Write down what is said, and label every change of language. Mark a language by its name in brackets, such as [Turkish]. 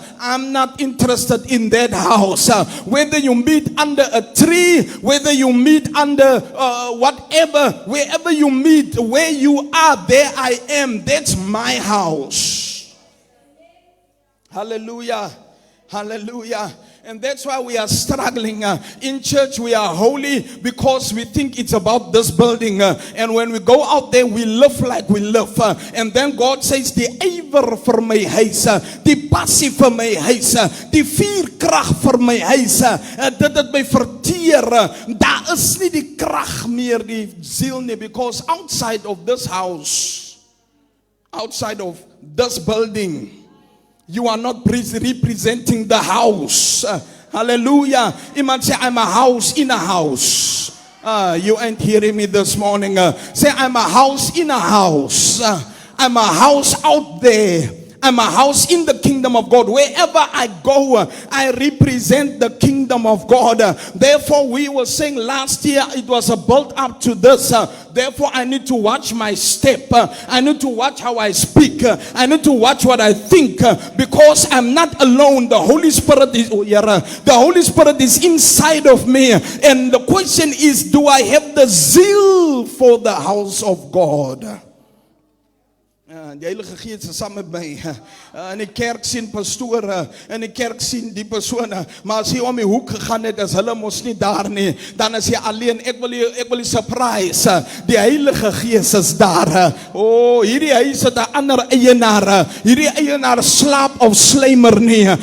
[English] I'm not interested in that house. Whether you meet under a tree, whether you meet under whatever, wherever you meet, where you are, there I am. That's my house. Hallelujah. Hallelujah. And that's why we are struggling. In church we are holy because we think it's about this building. And when we go out there, we live like we live. And then God says, [Afrikaans] die ywer vir my huis, die passie vir my huis, die vuurkrag vir my huis, dit het my verteer. Daar is nie die krag meer, die ziel nie, [English] because outside of this house, outside of this building, you are not representing the house. Hallelujah. [Afrikaans] Iemand [English] say, I'm a house in a house. You ain't hearing me this morning. Say, I'm a house in a house. I'm a house out there. I'm a house in the kingdom of God. Wherever I go, I represent the kingdom of God. Therefore, we were saying last year, it was a build up to this. Therefore, I need to watch my step. I need to watch how I speak. I need to watch what I think, because I'm not alone. The Holy Spirit is the Holy Spirit is inside of me. And the question is, do I have the zeal for the house of God? [Afrikaans] Die Heilige Gees is saam met my. In die kerk sien pastore, in die kerk sien die persone, maar as jy om die hoek gegaan het, as hulle mos nie daar nie, dan is jy alleen. Ek wil jy surprise. Die Heilige Gees is daar. Oh, hierdie huis het 'n ander eienaar. Hierdie eienaar slaap of slymer nie.